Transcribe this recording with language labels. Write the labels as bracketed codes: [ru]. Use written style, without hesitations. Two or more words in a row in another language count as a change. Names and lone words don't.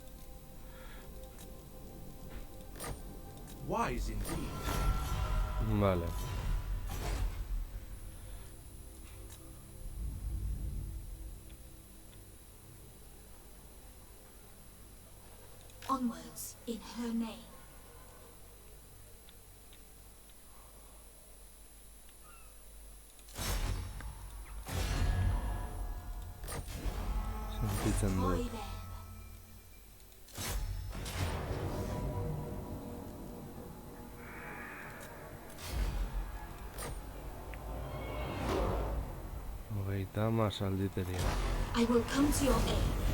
[en] Wise indeed. [eu] Vale. [en] Onwards in her name. [eu] Sentitzen [en] Boy [eu] dut. [en] then. [eu] Hogeita hamar alditeria. [en] I will come to your aid.